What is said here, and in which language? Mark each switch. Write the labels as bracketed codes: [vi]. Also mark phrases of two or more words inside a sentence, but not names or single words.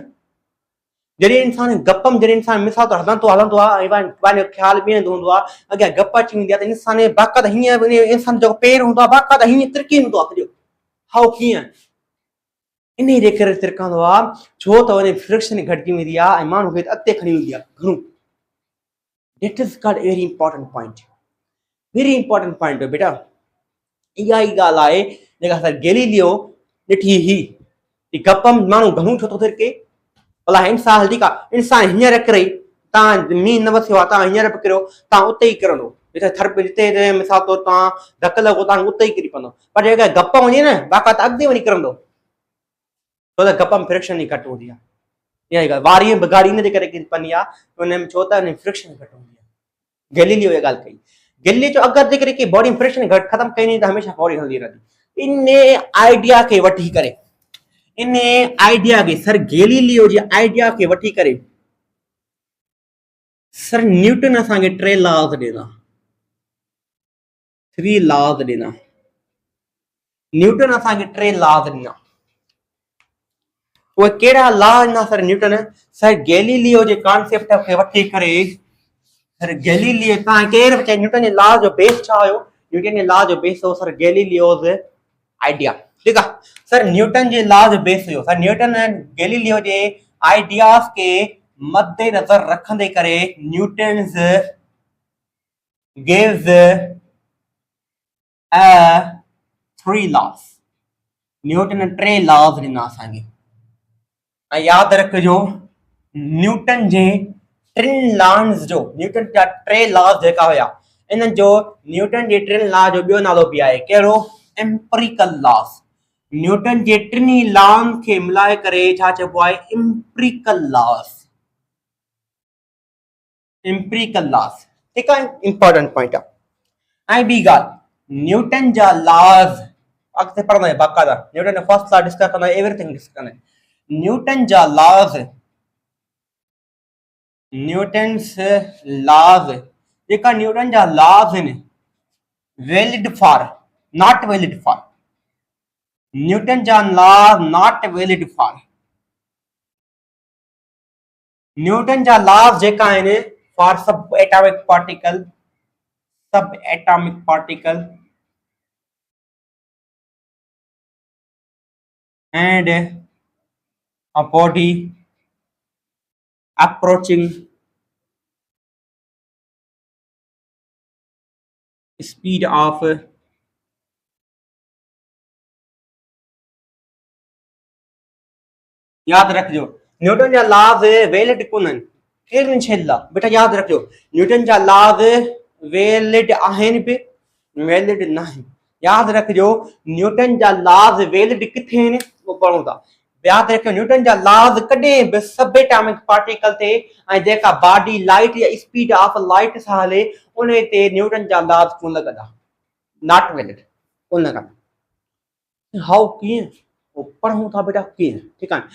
[sd] जॾहिं इंसान गप में, जॾहिं इंसान मिसाल तौरु हलंदो आहे ऐं पंहिंजो ख़्यालु ॿिए हंधि हूंदो आहे, अॻियां गप अची वेंदी आहे त इंसान बाक़ाइदा हीअं इंसान जो पेर हूंदो आहे बाक़ाइदा हीअं तिरकी वेंदो आहे सॼो। हा कीअं? इन जे करे तिरकंदो आहे छो त वञी फ्रिक्शन घटिजी वेंदी आहे ऐं माण्हू खे अॻिते खणी वेंदी आहे घणो। [en] That is called very important point, very important point बेटा। [sd] इहा ई ॻाल्हि आहे जेका असां गैलीलियो ॾिठी ही, गप में माण्हू घणो छो थो तिरके? भला इंसान ठीकु आहे, इंसान हींअर किरे, तव्हां मींहुं न वसियो आहे, तव्हां हींअर बि किरियो, तव्हां उते ई किरंदो, जिते मिसाल तौरु तव्हां धकु लॻो तव्हां उते ई किरी पवंदो। पर जेकर गप वञे न बाक़ाइदा अॻिते वञी किरंदो, छो त गप में फ्रिक्शन ई घटि हूंदी आहे। इहा ई ॻाल्हि वारीअ में गाड़ी इन जे करे किरी पवंदी आहे, हुन में छो त फ्रिक्शन घटि हूंदी आहे। गैलीलियो इहा ॻाल्हि कई। गैलीलियो जो अगरि जेकॾहिं की बॉडी में फ्रिक्शन घटि ख़तमु कई त हमेशह बॉडी हलंदी रहंदी। इन आइडिया खे वठी करे, इन आइडिया खे, सर गैलीलियो जे आइडिया खे वठी करे सर न्यूटन असांखे 3 लॉज ॾिना, 3 लॉज ॾिना। न्यूटन असांखे 3 लॉज ॾिना। उहे कहिड़ा लॉ ॾिना सर न्यूटन? सर गैलीलियो जे कॉन्सेप्ट खे वठी करे, सर गैलीलियो तव्हां केरु चए न्यूटन जे लॉ जो बेस छा हुयो? न्यूटन जे लॉ जो बेस हो सर गैलीलियोज आइडिया, ठीकु आहे। सर न्यूटन जे लॉ जो बेस हुयो, सर न्यूटन गैलीलियो जे आइडियाज़ के मद्देनज़र रखंदे करे न्यूटन्स [en] gives a 3 laws। [sd] न्यूटन 3 लॉज ॾिना असांखे। ऐं यादि रखिजो न्यूटन जे 3 लॉज जो, न्यूटन जा 3 लॉज जेका हुया, इन्हनि जो न्यूटन जे 3 लॉ जो ॿियो नालो बि आहे, कहिड़ो? [en] empirical laws. [sd] न्यूटन जे 3 लॉन खे मिलाए करे छा चइबो आहे? [en] empirical laws, empirical laws, [sd] ठीकु आहे। [en] important point [sd] आहे। ऐं ॿी ॻाल्हि, न्यूटन जा लॉज अॻिते पढ़ंदा बाक़ाइदा, न्यूटन फर्स्ट लॉ डिस्कस कंदा, एवरीथिंग डिस्कस कंदा। न्यूटन जा लॉज, न्यूटन्स लॉज जेका न्यूटन जा लॉज आहिनि, [en] valid for, not valid for, [sd] न्यूटन जा लॉ [en] not valid for, [sd] न्यूटन जा लॉज जेका आहिनि [en] for subatomic particle, subatomic particle and a body approaching speed of [sd] याद रखिजो न्यूटन जा लॉज वैलिड कोन आहिनि, कहिड़नि शयुनि लाइ? बेटा यादि रखिजो न्यूटन जा लॉज वैलिड आहिनि बि, वैलिड न आहिनि। यादि रखिजो न्यूटन जा लॉज वैलिड किथे आहिनि, उहो पढ़ूं था। याद रखियो न्यूटन जा लॉज कॾहिं बि सब एटॉमिक पार्टिकल ते ऐं जेका बॉडी लाइट या [en] speed of light [sd] सां हले उन ते न्यूटन जा लॉज कोन लॻंदा, [en] not valid, [sd] कोन लॻंदा। हाउ कीअं पढ़ूं था बेटा कीअं, ठीकु आहे।